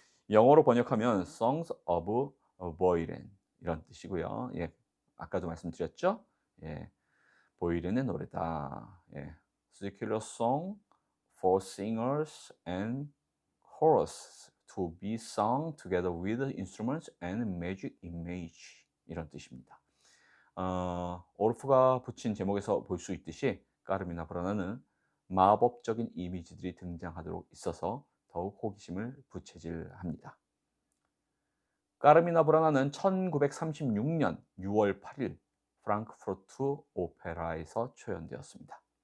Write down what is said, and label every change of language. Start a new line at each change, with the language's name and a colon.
Korean: 영어로 번역하면 Songs of 보이렌 이런 뜻이고요. 아까도 말씀드렸죠. 보이렌의 노래다.
English: Secular song for singers and chorus to be sung together with instruments and magic image 이런 뜻입니다.
Korean: 오르프가 붙인 제목에서 볼 수 있듯이 까르미나 브라나는 마법적인 이미지들이 등장하도록 있어서 더욱 호기심을 부채질합니다. 까르미나 브라나는 1936년 6월 8일 프랑크푸르트 오페라에서 초연되었습니다.